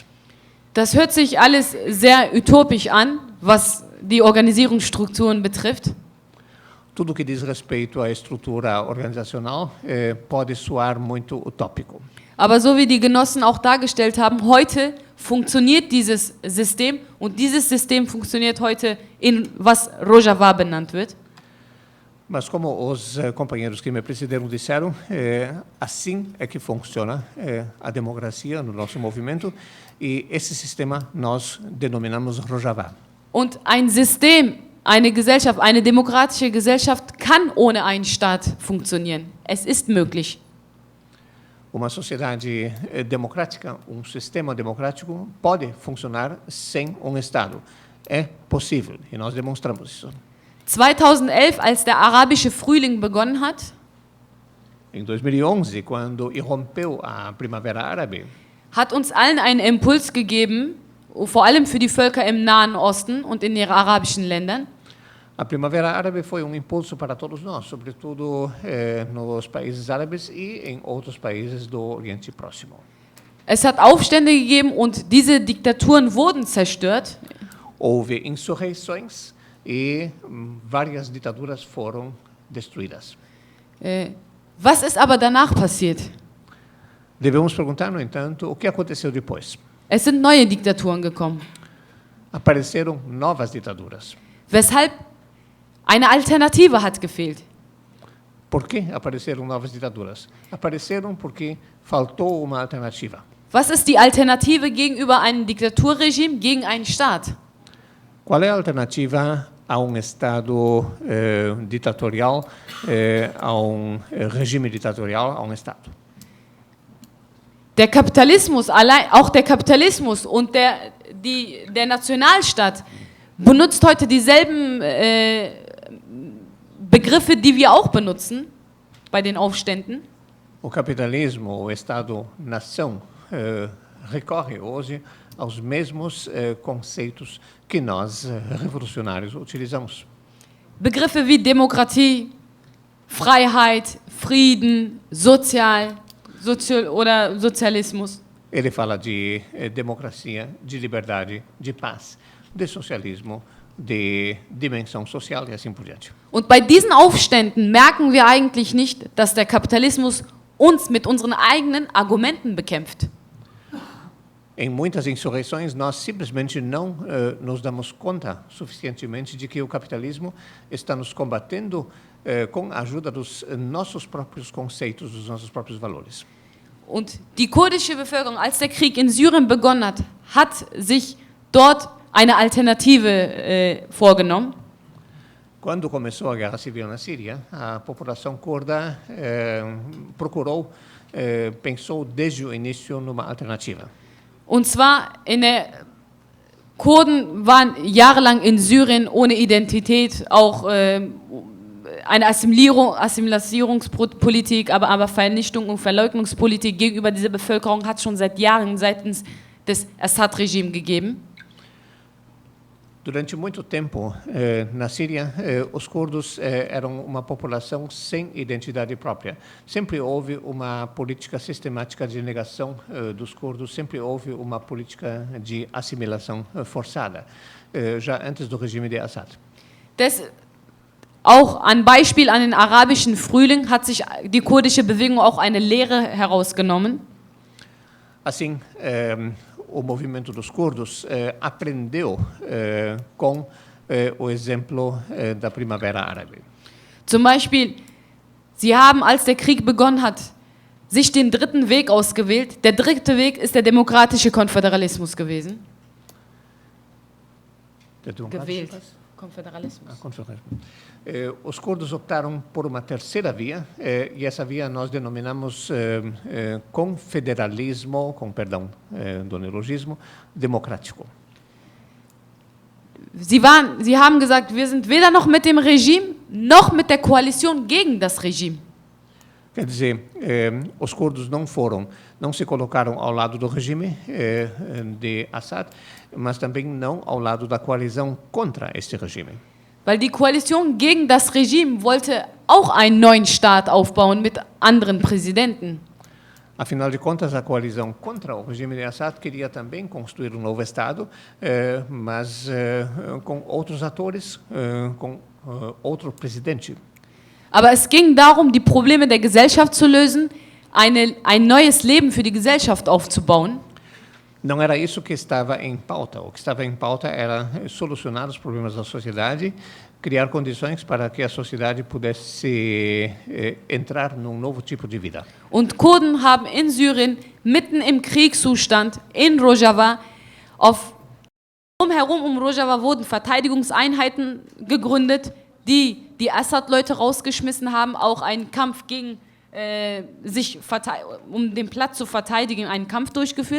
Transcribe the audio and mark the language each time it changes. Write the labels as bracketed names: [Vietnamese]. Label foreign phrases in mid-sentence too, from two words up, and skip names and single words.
[German] Das hört sich alles sehr utopisch an, was die Organisierungsstrukturen betrifft. [Portuguese] Tudo que diz respeito à estrutura organizacional pode soar muito utópico. [German] Aber so wie die Genossen auch dargestellt haben, heute funktioniert dieses System und dieses System funktioniert heute in was Rojava benannt wird. [Portuguese] Mas como os companheiros que me precederam disseram, assim é que funciona a democracia no nosso movimento e esse sistema nós denominamos Rojava. [German] Und ein System, eine Gesellschaft, eine demokratische Gesellschaft kann ohne einen Staat funktionieren. Es ist möglich. [Portuguese] Uma sociedade democrática, sistema democrático pode funcionar sem Estado. É possível e nós demonstramos isso. [German] 2011, als der arabische Frühling begonnen hat, [Portuguese] Em 2011, quando irrompeu a Primavera Árabe, [German] hat uns allen einen Impuls gegeben, vor allem für die Völker im Nahen Osten und in den arabischen Ländern. [Portuguese] a Primavera Árabe foi impulso para todos nós, sobretudo nos países árabes e em outros países do Oriente Próximo. [German] Es hat Aufstände gegeben und diese Diktaturen wurden zerstört. [Portuguese] Houve insurreições e várias ditaduras foram destruídas. [German] Was ist aber danach passiert? [Portuguese] Devemos perguntar, no entanto, o que aconteceu depois. [German] Es sind neue Diktaturen gekommen. [Portuguese] Apareceram novas ditaduras. [German] Weshalb? Eine Alternative hat gefehlt. [Portuguese] Por que apareceram novas ditaduras? Apareceram porque faltou uma alternativa. [German] Was ist die Alternative gegenüber einem Diktaturregime, gegen einen Staat? [Portuguese] Qual é a alternativa a Estado ditatorial, a regime ditatorial, a Estado? [German] Der Kapitalismus, auch der Kapitalismus und der Nationalstaat benutzt heute dieselben Begriffe, die wir auch benutzen bei den Aufständen. [Portuguese] O capitalismo, o Estado-nação, recorre hoje aos mesmos conceitos que nós, revolucionários, utilizamos. [German] Begriffe wie Demokratie, Freiheit, Frieden, oder Sozialismus. [Portuguese] Ele fala de democracia, de liberdade, de paz, de socialismo, de dimensão social e assim por diante. [German] Und bei diesen Aufständen merken wir eigentlich nicht, dass der Kapitalismus uns mit unseren eigenen Argumenten bekämpft. [Portuguese] Em muitas insurreições, nós simplesmente não nos damos conta suficientemente de que o capitalismo está nos combatendo com a ajuda dos nossos próprios conceitos, dos nossos próprios valores. [German] Und die kurdische Bevölkerung, als der Krieg in Syrien begonnen hat sich dort eine Alternative vorgenommen. [Portuguese] Quando começou a guerra civil na Síria, a população curda pensou desde o início numa alternativa. [German] Und zwar Kurden waren jahrelang in Syrien ohne Identität, auch eine Assimilierungspolitik, aber Vernichtung und Verleugnungspolitik gegenüber dieser Bevölkerung hat es schon seit Jahren seitens des Assad-Regimes gegeben. [Portuguese] Durante muito tempo, na Síria, os curdos eram uma população sem identidade própria. Sempre houve uma política sistemática de negação dos curdos, sempre houve uma política de assimilação forçada, já antes do regime de Assad. [German] Auch an Beispiel an den arabischen Frühling hat sich die kurdische Bewegung auch eine Lehre herausgenommen. [Portuguese] Assim, o movimento dos curdos aprendeu com o exemplo da Primavera Árabe. [German] Zum Beispiel, sie haben, als der Krieg begonnen hat, sich den dritten Weg ausgewählt. Der dritte Weg ist der demokratische Konföderalismus gewesen. Gewählt. Konföderalismus. [Portuguese] Os curdos optaram por uma terceira via, e essa via nós denominamos confederalismo, com perdão do neologismo, democrático. [German] Sie haben gesagt, wir sind weder noch mit dem Regime, noch mit der Koalition gegen das Regime. [Portuguese] Quer dizer, os curdos não se colocaram ao lado do regime de Assad, mas também não ao lado da coalizão contra este regime. [German] Weil die Koalition gegen das Regime wollte auch einen neuen Staat aufbauen mit anderen Präsidenten. [Portuguese] Afinal de contas, a coalizão contra o regime de Assad queria também construir um novo Estado, mas com outros atores, com outro presidente. [German] Aber es ging darum, die Probleme der Gesellschaft zu lösen, ein neues Leben für die Gesellschaft aufzubauen. [Portuguese] Não era isso que estava em pauta. O que estava em pauta era solucionar os problemas da sociedade, criar condições para que a sociedade pudesse entrar num novo tipo de vida. [German] Und Kurden haben in Syrien, mitten im Kriegszustand, in Rojava, drumherum um Rojava wurden Verteidigungseinheiten gegründet, die Assad-Leute rausgeschmissen haben, auch einen Kampf gegen um den Platz zu verteidigen, einen Kampf durchgeführt.